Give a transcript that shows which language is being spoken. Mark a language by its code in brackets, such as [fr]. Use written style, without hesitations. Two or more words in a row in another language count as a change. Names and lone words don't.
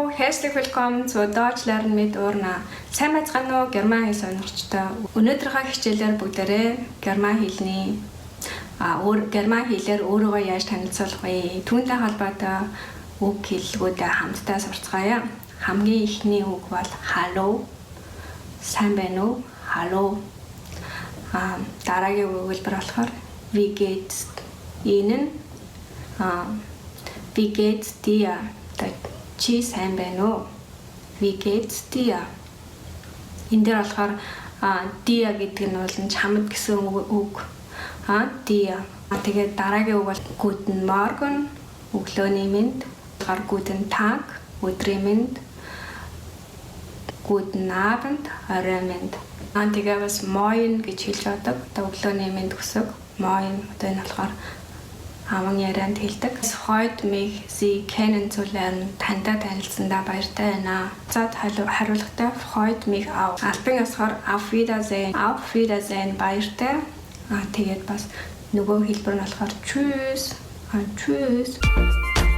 [de] Herzlich willkommen zur Deutsch lernen mit Urna. [mn] Сайн байцгаана уу герман хэл сонирхчдоо. Өнөөдрийнхөө хичээлээр бүгдээрээ герман хэлний герман хэлээр өөрийгөө яаж танилцуулах вэ? Түүнтэй холбоотой үг хэллэгүүдээ хамтдаа сурцгаая. Хамгийн ихний үг бол hallo. Сайн байна уу? Hallo. Дараагийн өгүүлбэр болохоор [de] wie geht's Ihnen? Wie geht's dir? [mn] Чи сайн байна уу? [de] Wie geht's dir? [mn] Энд дээр болохоор dia гэдэг нь бол чамд гэсэн үг. Dia. Тэгээд дараагийн үг бол [de] guten Morgen, [mn] өглөөний мэнд. [de] Guten Tag, [mn] өдрийн мэнд. [de] Guten Abend, [mn] оройн мэнд. Тэгээд бас moin гэж хэлж байдаг. Өглөөний мэнд гэсэн. Moin одоо энэ болохоор аван ярианд хэлдэг. [de] Freut mich, Sie kennenzulernen. [mn] Тандаа танилцсандаа баяртай байна. За хариулгатай [de] freut mich auch. [mn] Албан ёсоор [de] auf Wiedersehen. Auf Wiedersehen [mn] баяртай. Тэгээд бас нөгөө хэлбэр нь болохоор tschüss. Tschüss.